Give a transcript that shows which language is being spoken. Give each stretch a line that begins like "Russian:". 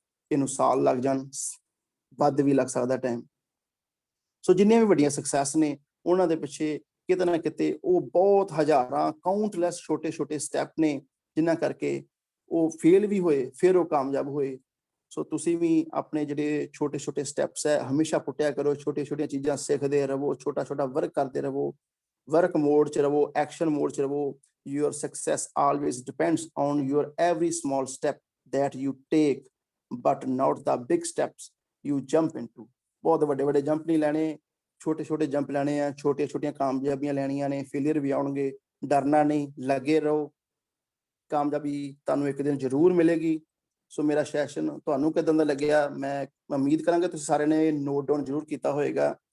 Punjabi: ਇਹਨੂੰ ਸਾਲ ਲੱਗ ਜਾਣ, ਵੱਧ ਵੀ ਲੱਗ ਸਕਦਾ ਟਾਈਮ। ਸੋ ਜਿੰਨੀਆਂ ਵੀ ਵੱਡੀਆਂ ਸਕਸੈਸ ਨੇ, ਉਹਨਾਂ ਦੇ ਪਿੱਛੇ ਕਿਤੇ ਨਾ ਕਿਤੇ ਉਹ ਬਹੁਤ ਹਜ਼ਾਰਾਂ, ਕਾਊਂਟਲੈਸ ਛੋਟੇ ਛੋਟੇ ਸਟੈਪ ਨੇ, ਜਿਨ੍ਹਾਂ ਕਰਕੇ ਉਹ ਫੇਲ ਵੀ ਹੋਏ, ਫਿਰ ਉਹ ਕਾਮਯਾਬ ਹੋਏ। ਸੋ ਤੁਸੀਂ ਵੀ ਆਪਣੇ ਜਿਹੜੇ ਛੋਟੇ ਛੋਟੇ ਸਟੈਪਸ ਹੈ, ਹਮੇਸ਼ਾ ਪੁੱਟਿਆ ਕਰੋ। ਛੋਟੀਆਂ ਛੋਟੀਆਂ ਚੀਜ਼ਾਂ ਸਿੱਖਦੇ ਰਹੋ, ਛੋਟਾ ਛੋਟਾ ਵਰਕ ਕਰਦੇ ਰਹੋ, ਵਰਕ ਮੋਡ 'ਚ ਰਹੋ, ਐਕਸ਼ਨ ਮੋਡ 'ਚ ਰਹੋ।
English: Your success always depends on your every small step that you take, but not the big steps you jump into।
Punjabi: ਬਹੁਤ ਵੱਡੇ ਵੱਡੇ ਜੰਪ ਨਹੀਂ ਲੈਣੇ, ਛੋਟੇ ਛੋਟੇ ਜੰਪ ਲੈਣੇ ਆ। ਛੋਟੀਆਂ ਛੋਟੀਆਂ ਕਾਮਯਾਬੀਆਂ ਲੈਣੀਆਂ ਨੇ, ਫੇਲੀਅਰ ਵੀ ਆਉਣਗੇ, ਡਰਨਾ ਨਹੀਂ, ਲੱਗੇ ਰਹੋ। ਕਾਮਯਾਬੀ ਤੁਹਾਨੂੰ ਇੱਕ ਦਿਨ ਜ਼ਰੂਰ ਮਿਲੇਗੀ। ਸੋ ਮੇਰਾ ਸੈਸ਼ਨ ਤੁਹਾਨੂੰ ਕਿੱਦਾਂ ਦਾ ਲੱਗਿਆ, ਮੈਂ ਉਮੀਦ ਕਰਾਂਗਾ ਤੁਸੀਂ ਸਾਰਿਆਂ ਨੇ ਨੋਟ ਡਾਊਨ ਜ਼ਰੂਰ ਕੀਤਾ ਹੋਏਗਾ।